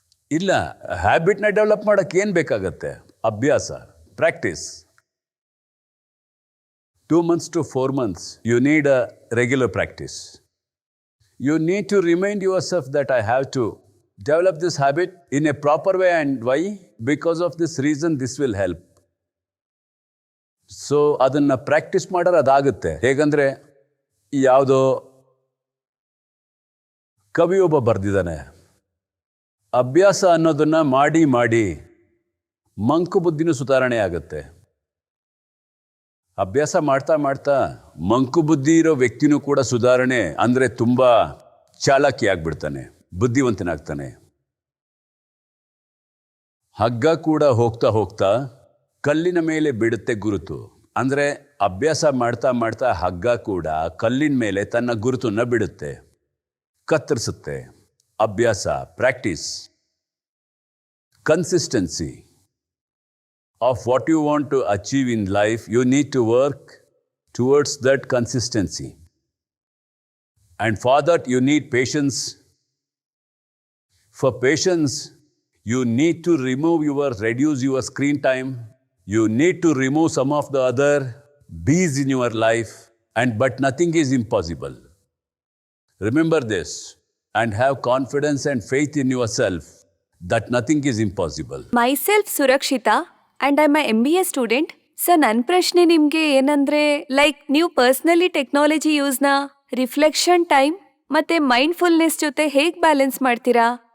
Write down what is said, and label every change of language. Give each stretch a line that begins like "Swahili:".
Kannada: ಇಲ್ಲ, ಹ್ಯಾಬಿಟ್ನ ಡೆವಲಪ್ ಮಾಡೋಕ್ಕೆ ಏನು ಬೇಕಾಗತ್ತೆ? ಅಭ್ಯಾಸ, practice.
English: 2 months to 4 months, you need a regular practice. You need to remind yourself that I have to develop this habit in a proper way. And why? Because of this reason, this will help.
Kannada: So ಅದನ್ನು practice ಮಾಡೋರು ಅದಾಗುತ್ತೆ. ಹೇಗಂದರೆ, ಯಾವುದೋ ಕವಿಯೊಬ್ಬ ಬರೆದಿದ್ದಾನೆ, ಅಭ್ಯಾಸ ಅನ್ನೋದನ್ನು ಮಾಡಿ ಮಾಡಿ ಮಂಕು ಬುದ್ಧಿನೂ ಸುಧಾರಣೆ ಆಗುತ್ತೆ. ಅಭ್ಯಾಸ ಮಾಡ್ತಾ ಮಾಡ್ತಾ ಮಂಕು ಬುದ್ಧಿ ಇರೋ ವ್ಯಕ್ತಿನೂ ಕೂಡ ಸುಧಾರಣೆ ಅಂದರೆ ತುಂಬ ಚಾಲಾಕಿ ಆಗ್ಬಿಡ್ತಾನೆ, ಬುದ್ಧಿವಂತನಾಗ್ತಾನೆ. ಹಗ್ಗ ಕೂಡ ಹೋಗ್ತಾ ಹೋಗ್ತಾ ಕಲ್ಲಿನ ಮೇಲೆ ಬಿಡುತ್ತೆ ಗುರುತು. ಅಂದರೆ ಅಭ್ಯಾಸ ಮಾಡ್ತಾ ಮಾಡ್ತಾ ಹಗ್ಗ ಕೂಡ ಕಲ್ಲಿನ ಮೇಲೆ ತನ್ನ ಗುರುತನ್ನು ಬಿಡುತ್ತೆ, ಕತ್ತರಿಸುತ್ತೆ.
English: ಅಭ್ಯಾಸ, practice, consistency of what you want to achieve in life, you need to work towards that consistency. And for that, you need patience. For patience, you need to reduce your screen time. You need to remove some of the other bees in your life. But nothing is impossible. Remember this and have confidence and faith in yourself that nothing is impossible.
Kannada: Myself ಸುರಕ್ಷಿತಾ
English: And I am MBA student.
Kannada: Sir ನನ್ನ ಪ್ರಶ್ನೆ ನಿಮಗೆ ಏನಂದರೆ, like ನೀವು personally technology ಯೂಸ್ನ reflection time ಮತ್ತು mindfulness ಜೊತೆ ಹೇಗೆ balance ಮಾಡ್ತೀರಾ?